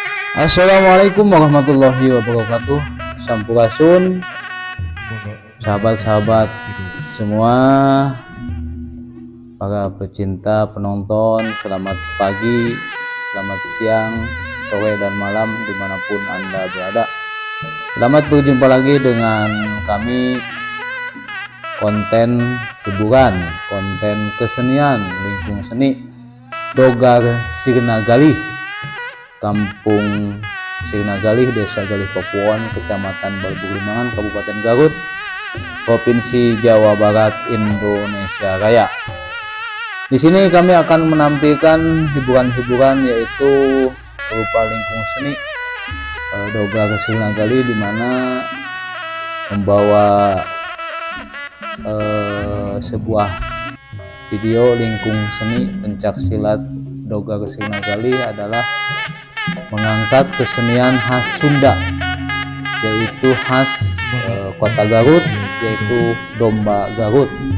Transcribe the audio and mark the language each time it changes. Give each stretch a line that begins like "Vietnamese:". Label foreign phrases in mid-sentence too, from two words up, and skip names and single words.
Indonesian: Assalamualaikum warahmatullahi wabarakatuh. Sampurasun, sahabat-sahabat semua, para pecinta penonton, selamat pagi, selamat siang, sore, dan malam dimanapun Anda berada. Selamat berjumpa lagi dengan kami, konten hiburan, konten kesenian, lingkung seni Dogar Sirna Galih, Kampung Sirna Galih, Desa Galih Papuan, Kecamatan Balbuglimangan, Kabupaten Garut, Provinsi Jawa Barat, Indonesia Raya. Di sini kami akan menampilkan hiburan-hiburan yaitu berupa lingkung seni Dogar Sirna Galih, di mana membawa sebuah video lingkung seni pencak silat Dogar Sirna Galih adalah mengangkat kesenian khas Sunda, yaitu khas kota Garut, yaitu domba Garut.